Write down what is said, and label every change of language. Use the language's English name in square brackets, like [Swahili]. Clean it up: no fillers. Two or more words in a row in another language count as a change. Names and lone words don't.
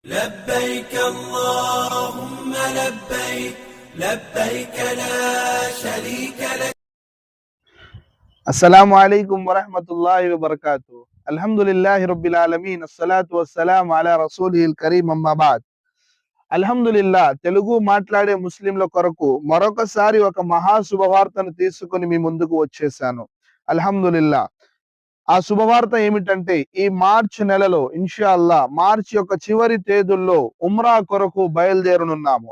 [Arabic] لبيك اللهم لبيك لبيك لا شريك لك. السلام عليكم ورحمة الله وبركاته. الحمد لله رب العالمين الصلاة والسلام على رسوله الكريم أما بعد. [Telugu] అల్హమ్దులిల్లా తెలుగు మాట్లాడే ముస్లింల కొరకు మరొకసారి ఒక మహా శుభవార్తను తీసుకొని మీ ముందుకు వచ్చేసాను. అల్హమ్దులిల్లా ఆ శుభవార్త ఏమిటంటే ఈ మార్చ్ నెలలో ఇన్షాల్లా మార్చ్ యొక్క చివరి తేదీల్లో ఉమ్రా కొరకు బయలుదేరనున్నాము.